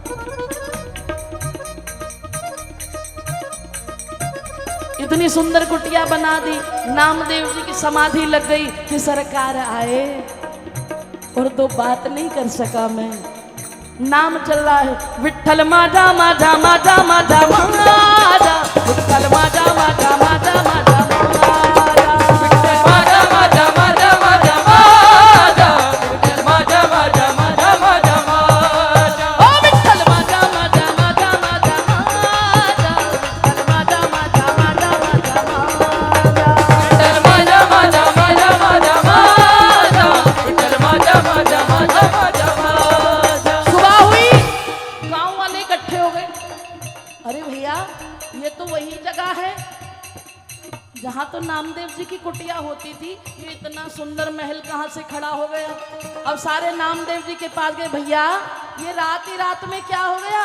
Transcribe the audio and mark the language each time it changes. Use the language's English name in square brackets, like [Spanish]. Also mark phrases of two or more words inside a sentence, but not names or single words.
[Hindi] इतनी सुंदर कुटिया बना दी। नामदेव जी की समाधि लग गई कि सरकार आए, और तो बात नहीं कर सका मैं। नाम चल रहा है, [Marathi] विठ्ठल माजा माजा माजा माजा माजा, विठ्ठल माजा माजा माजा माजा माजा, विठ्ठल माजा माजा माजा माजा माजा, विठ्ठल माजा माजा माजा माजा माजा, ओ विठ्ठल माजा माजा माजा माजा माजा, विठ्ठल माजा माजा माजा माजा माजा, विठ्ठल माजा माजा माजा माजा माजा, विठ्ठल माजा माजा माजा माजा माजा। [Hindi] सुबह हुई, गांव वाले इकट्ठे हो गए। अरे भैया, ये तो वही जगह है जहां तो नामदेव जी की कुटिया होती थी। ये इतना सुंदर महल कहां से खड़ा हो गया? अब सारे नामदेव जी के पास गए। भैया, ये रात ही रात में क्या हो गया?